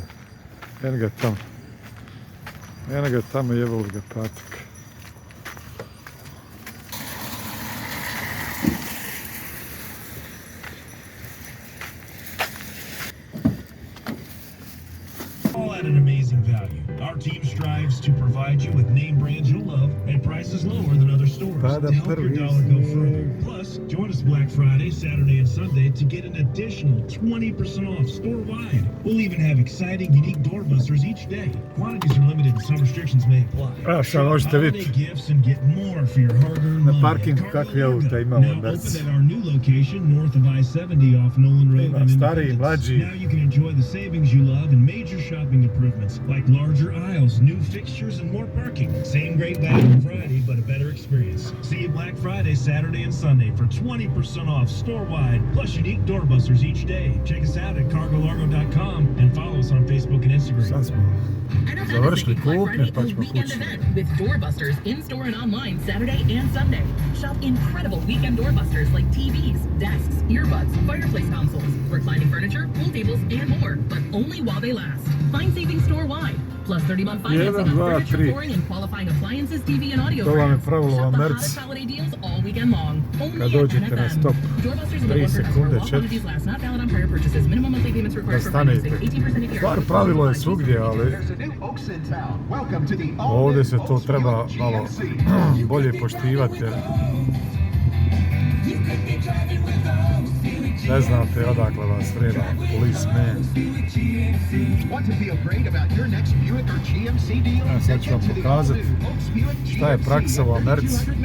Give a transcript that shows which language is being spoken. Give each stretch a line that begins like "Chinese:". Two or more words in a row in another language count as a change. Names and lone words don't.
Croatian: Eno ga tamo. Eno ga tamo, jebalo ga petak.
English: All at an amazing value. Our team strives to provide you with name brands you'll love at prices lower than other stores to help your dollar go further. Plus, join us Black Friday, Saturday, and Sunday to get an additional 20% off store-wide. We'll even have exciting, unique doorbusters each day. Quantities are limited and some restrictions may apply.
Croatian: Evo sad možete vidjeti
English: Gifts and get more for your hard-earned
Croatian: na
English: money.
Croatian: parkingu kakvi auta imamo
English: Now
Croatian: u
English: open
French: Merci.
English: at our new location north of I-70 off Nolan Road
Croatian: Ima
English: in
Croatian: stariji,
English: Independence.
Croatian: mlađi.
English: Now you can enjoy the savings you love and major shopping improvements like larger aisles, new fixtures, and more parking. Same great value on Friday, but a better experience. See you Black Friday, Saturday, and Sunday for 20% off store-wide, plus unique doorbusters each day. Check us out at cargolargo.com and follow us on Facebook and Instagram.
Croatian: Sad smo završili kupnje pa ćemo kući.
English: With doorbusters in-store and online Saturday and Sunday. Shop incredible weekend doorbusters like TVs, desks, earbuds, fireplace consoles, reclining furniture, pool tables, and more, but only while they last. Find savings store-wide. Plus 30-month financing on furniture, flooring, and qualifying appliances, TV, and audio
Croatian: To vam je
English: brands.
Croatian: pravilo u
English: Shop the
French: Merci.
English: hottest holiday deals all weekend long. Only
Croatian: Kad
English: at
Croatian: dođete na
English: NFM.
Croatian: stop,
English: Doorbusters
Croatian: 3
English: are
Croatian: sekunde,
English: while
Croatian: 4.
English: quantities last, not valid on prior purchases. Minimum monthly payments
Croatian: Da
English: required for
Croatian: stanete.
English: financing. 18% APR.
Croatian: Stvar pravilo je svugdje, ali ovdje se to treba malo bolje poštivati. Ne znate odakle vas vreda policeman. Ja sad ću vam pokazati šta je praksa u Americi.